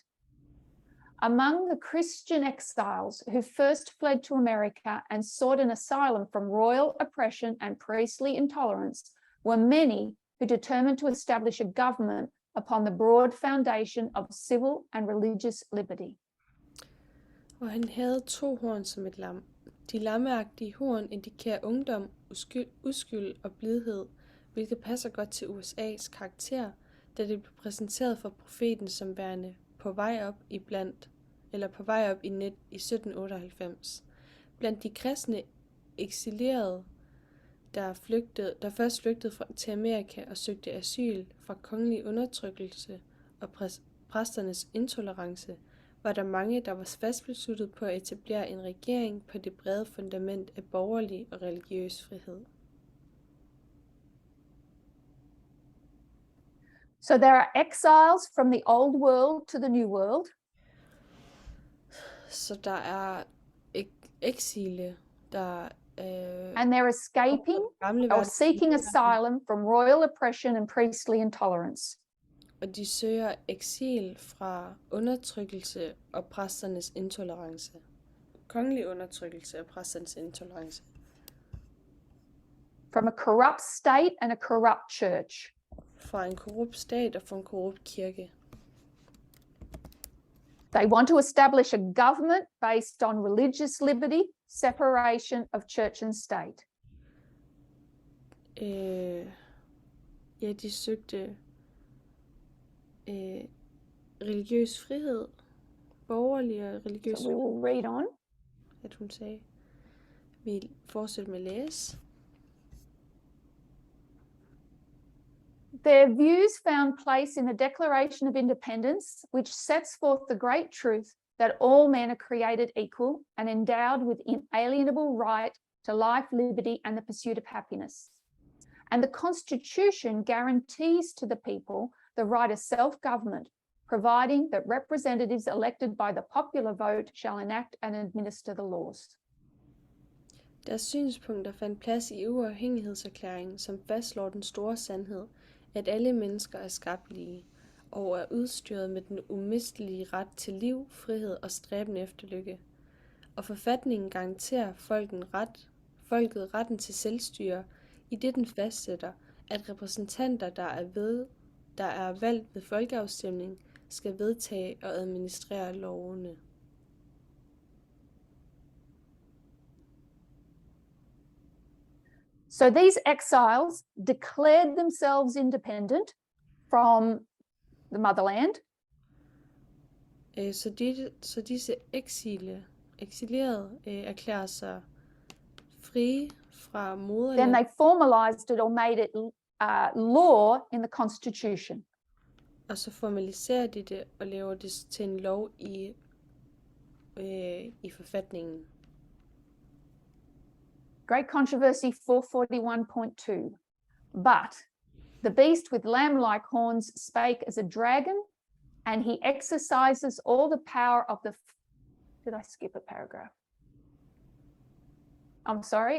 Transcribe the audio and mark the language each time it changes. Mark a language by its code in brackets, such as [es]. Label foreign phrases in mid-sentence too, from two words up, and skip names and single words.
[en] Among the Christian exiles who first fled to America and sought an asylum from royal oppression and priestly intolerance were many who determined to establish a government upon the broad foundation of civil and religious liberty. [da] Og han havde to horn som et lam. De lammeagtige horn indikerer ungdom, uskyld og blidhed, hvilket passer godt til USA's karakter, da det blev præsenteret for profeten som værende på vej op i 1798. Blandt de kristne eksilerede, der først flygtede til Amerika og søgte asyl fra kongelig undertrykkelse og præsternes intolerance, var der mange, der var fast besluttet på at etablere en regering på det brede fundament af borgerlig og religiøs frihed. [en] So there are exiles from the old world to the new world. [da] Så der er eksile, der [en] And they're escaping or seeking asylum from royal oppression and priestly intolerance. [da] Og de søger eksil fra undertrykkelse og præsternes intolerance. Kongelig undertrykkelse og præsternes intolerance. [en] From a corrupt state and a corrupt church. [da] Fra en korrupt stat og fra en korrupt kirke. [en] They want to establish a government based on religious liberty, separation of church and state. [da] Ja, de søgte religiøs frihed, borgerlig og religiøs. [en] So we will read on. [da] At hun sagde. Vi fortsætter med at læse. [en] Their views found place in the Declaration of Independence, which sets forth the great truth that all men are created equal and endowed with inalienable right to life, liberty, and the pursuit of happiness. And the Constitution guarantees to the people the right of self-government, providing that representatives elected by the popular vote shall enact and administer the laws. [da] Deres synspunkter fandt plads i uafhængighedserklæringen, som fastslår den store sandhed, at alle mennesker er skabt lige, og er udstyret med den umistelige ret til liv, frihed og stræben efter lykke. Og forfatningen garanterer folket retten til selvstyre, i det den fastsætter, at repræsentanter, der er valgt ved folkeafstemning, skal vedtage og administrere lovene. [en] So these exiles declared themselves independent from the motherland. [da] Så disse eksilerede erklærer sig frie fra [en] Then [da] moderlandet. [en] they formalized it or made it law in the Constitution. [da] Og så formaliserer de det og laver det til en lov i forfatningen. [en] Great controversy 441.2. But the beast with lamb-like horns spake as a dragon, and he exercises all the power of the... Did I skip a paragraph? I'm sorry.